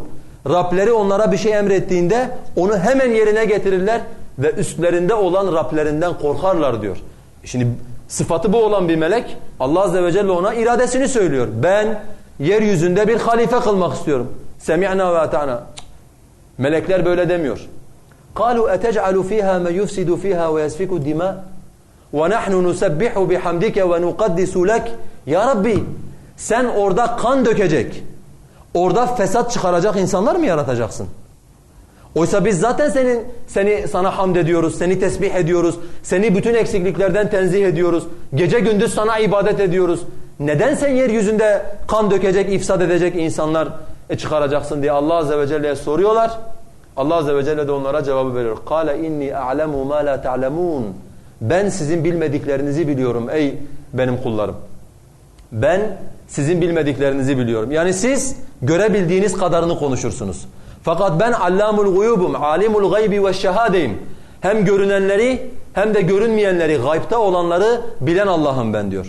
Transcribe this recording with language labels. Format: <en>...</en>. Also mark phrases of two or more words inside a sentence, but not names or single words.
<tr>Rableri onlara bir şey emrettiğinde onu hemen yerine getirirler ve üstlerinde olan Rablerinden korkarlar diyor. Şimdi sıfatı bu olan bir melek Allah azze ve celle ona iradesini söylüyor. Ben yeryüzünde bir halife kılmak istiyorum.</tr> <ar>سمعنا وأطعنا.</ar> <tr>Melekler böyle demiyor.</tr> <ar>قالوا أتجعل فيها من يفسد فيها ويسفك الدماء وَنَحْنُ نُسَبِّحُ بِحَمْدِكَ وَنُقَدِّسُ لَكَ.</ar> <tr>Ya Rabbi, sen orada kan dökecek, orada fesat çıkaracak insanlar mı yaratacaksın? Oysa biz zaten sana hamd ediyoruz, seni tesbih ediyoruz, seni bütün eksikliklerden tenzih ediyoruz, gece gündüz sana ibadet ediyoruz. Neden sen yeryüzünde kan dökecek, ifsad edecek insanlar çıkaracaksın diye Allah azze ve celle'ye soruyorlar. Allah azze ve celle de onlara cevabı veriyor.</tr> <ar>قَالَ اِنِّي أَعْلَمُ مَا لَا تَعْلَمُونَ.</ar> <tr>Ben sizin bilmediklerinizi biliyorum ey benim kullarım. Ben sizin bilmediklerinizi biliyorum. Yani siz görebildiğiniz kadarını konuşursunuz. Fakat ben</tr> <ar>علام الغيوب, عالم الغيب والشهادة.</ar> <tr>Hem görünenleri hem de görünmeyenleri, gaybta olanları bilen Allah'ım ben diyor.</tr>